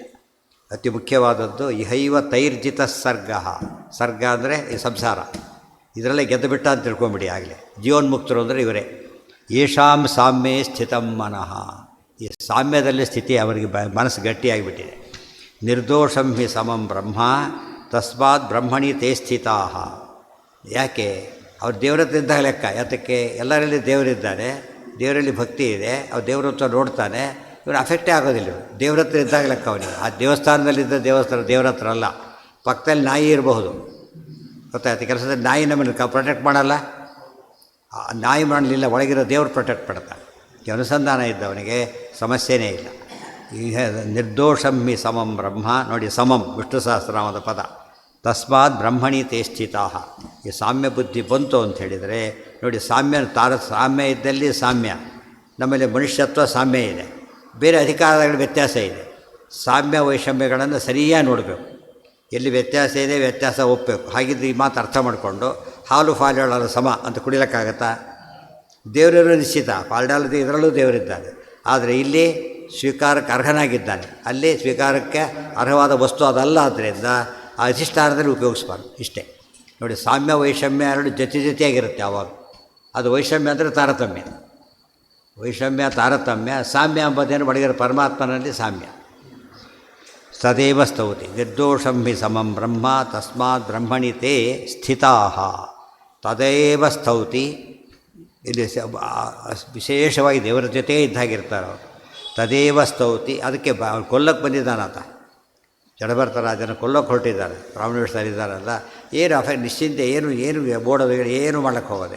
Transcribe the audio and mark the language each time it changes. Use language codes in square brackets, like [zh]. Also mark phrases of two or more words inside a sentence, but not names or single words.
[kn] ಅತಿ ಮುಖ್ಯವಾದದ್ದು [sa] ಇಹೈವ ತೈರ್ಜಿತ ಸರ್ಗ. [kn] ಸರ್ಗ ಅಂದರೆ ಈ ಸಂಸಾರ, ಇದರಲ್ಲೇ ಗೆದ್ದು ಬಿಟ್ಟ ಅಂತ ತಿಳ್ಕೊಂಬಿಡಿ. ಆಗಲೇ ಜೀವನ್ಮುಕ್ತರು ಅಂದರೆ ಇವರೇ. [sa] ಯೇಷಾಂ ಸಾಮ್ಯೇ ಸ್ಥಿತಂ ಮನಃ. [kn] ಈ ಸಾಮ್ಯದಲ್ಲಿ ಸ್ಥಿತಿ ಅವರಿಗೆ ಮನಸ್ಸು ಗಟ್ಟಿಯಾಗಿಬಿಟ್ಟಿದೆ. [sa] ನಿರ್ದೋಷಂ ಹಿ ಸಮಂ ಬ್ರಹ್ಮ ತಸ್ಮಾತ್ ಬ್ರಹ್ಮಣಿ ತೇ ಸ್ಥಿತಾ. [kn] ಯಾಕೆ? ಅವ್ರು ದೇವ್ರ ಹತ್ರ ಇದ್ದಾಗ ಲೆಕ್ಕ. ಯಾತಕ್ಕೆ? ಎಲ್ಲರಲ್ಲಿ ದೇವರಿದ್ದಾನೆ, ದೇವರಲ್ಲಿ ಭಕ್ತಿ ಇದೆ, ಅವ್ರು ದೇವ್ರ ಹತ್ರ ನೋಡ್ತಾನೆ, ಇವನು ಅಫೆಕ್ಟೇ ಆಗೋದಿಲ್ಲ. ದೇವ್ರ ಹತ್ರ ಇದ್ದಾಗ ಲೆಕ್ಕ ಅವನಿಗೆ. ಆ ದೇವಸ್ಥಾನದಲ್ಲಿದ್ದ ದೇವರ ಹತ್ರ ಅಲ್ಲ. ಪಕ್ಕದಲ್ಲಿ ನಾಯಿ ಇರಬಹುದು, ಗೊತ್ತಾಯ್ತು? ಕೆಲಸದಲ್ಲಿ ನಾಯಿ ನಮ್ಮನ್ನು ಪ್ರೊಟೆಕ್ಟ್ ಮಾಡಲ್ಲ, ನಾಯಿ ಮಾಡಲಿಲ್ಲ, ಒಳಗಿರೋ ದೇವ್ರು ಪ್ರೊಟೆಕ್ಟ್ ಮಾಡ್ತಾನೆ. ಈ ಅನುಸಂಧಾನ ಇದ್ದವನಿಗೆ ಸಮಸ್ಯೆನೇ ಇಲ್ಲ. ಈಗ [sa] ನಿರ್ದೋಷಂ ಹಿ ಸಮಂ ಬ್ರಹ್ಮ. [kn] ನೋಡಿ, ಸಮಂ ವಿಷ್ಣು ಸಹಸ್ರನಾಮದ ಪದ. [sa] ತಸ್ಮಾತ್ ಬ್ರಹ್ಮಣಿ ತೇ ಸ್ಥಿತಾ. [kn] ಈ ಸಾಮ್ಯ ಬುದ್ಧಿ ಬಂತು ಅಂತ ಹೇಳಿದರೆ ನೋಡಿ, ಸಾಮ್ಯ ಇದ್ದಲ್ಲಿ ಸಾಮ್ಯ. ನಮ್ಮಲ್ಲಿ ಮನುಷ್ಯತ್ವ ಸಾಮ್ಯ ಇದೆ, ಬೇರೆ ಅಧಿಕಾರಗಳ ವ್ಯತ್ಯಾಸ ಇದೆ. ಸಾಮ್ಯ ವೈಷಮ್ಯಗಳನ್ನು ಸರಿಯಾಗಿ ನೋಡಬೇಕು. ಎಲ್ಲಿ ವ್ಯತ್ಯಾಸ ಇದೆ ವ್ಯತ್ಯಾಸ ಒಪ್ಪಬೇಕು. ಹಾಗಿದ್ದು ಈ ಮಾತು ಅರ್ಥ ಮಾಡಿಕೊಂಡು ಹಾಲು ಫಾಲ್ಯಾಳ ಸಮ ಅಂತ ಕುಡಿಯೋಕ್ಕಾಗತ್ತಾ? ದೇವರಿರೋ ನಿಶ್ಚಿತ, ಫಾಲ್ಡಾಲದ ಇದರಲ್ಲೂ ದೇವರಿದ್ದಾನೆ. ಆದರೆ ಇಲ್ಲಿ ಸ್ವೀಕಾರಕ್ಕೆ ಅರ್ಹನಾಗಿದ್ದಾನೆ, ಅಲ್ಲಿ ಸ್ವೀಕಾರಕ್ಕೆ ಅರ್ಹವಾದ ವಸ್ತು ಅದಲ್ಲ. ಆದ್ದರಿಂದ ಆ ಅಧಿಷ್ಠಾನದಲ್ಲಿ ಉಪಯೋಗಿಸ್ಬಾರ್ದು. ಇಷ್ಟೇ. ನೋಡಿ, ಸಾಮ್ಯ ವೈಷಮ್ಯ ಎರಡು ಜೊತೆಯಾಗಿರುತ್ತೆ ಯಾವಾಗ. ಅದು ವೈಷಮ್ಯ ಅಂದರೆ ತಾರತಮ್ಯ. ವೈಷಮ್ಯ ತಾರತಮ್ಯ. ಸಾಮ್ಯ ಎಂಬುದೇನು ಒಳಗಿರೋ ಪರಮಾತ್ಮನಲ್ಲಿ ಸಾಮ್ಯ. [sa] ಸದೇವ ಸ್ತೌತಿ ನಿರ್ದೋಷಂ ಹಿ ಸಮಂ ಬ್ರಹ್ಮ ತಸ್ಮಾತ್ ಬ್ರಹ್ಮಣಿ ತೇ ಸ್ಥಿತಾ ತದೇವ ಸ್ತೌತಿ. [kn] ಇಲ್ಲಿ ವಿಶೇಷವಾಗಿ ದೇವರ ಜೊತೆ ಇದ್ದಾಗಿರ್ತಾರೆ ಅವರು. [sa] ತದೇವ ಸ್ತೌತಿ. [kn] ಅದಕ್ಕೆ ಕೊಲ್ಲಕ್ಕೆ ಬಂದಿದ್ದಾನಾತ. ಜಡಭರತ ರಾಜನ ಕೊಲ್ಲಕ್ಕೆ ಹೊರಟಿದ್ದಾರೆ. ಬ್ರಾಹ್ಮಣೇಶ್ವರಿದ್ದಾರಲ್ಲ, ಏನು ನಿಶ್ಚಿಂತೆ, ಏನು ಬೋಡೋದು ಏನು ಮಾಡೋಕ್ಕೆ ಹೋಗೋದಿಲ್ಲ.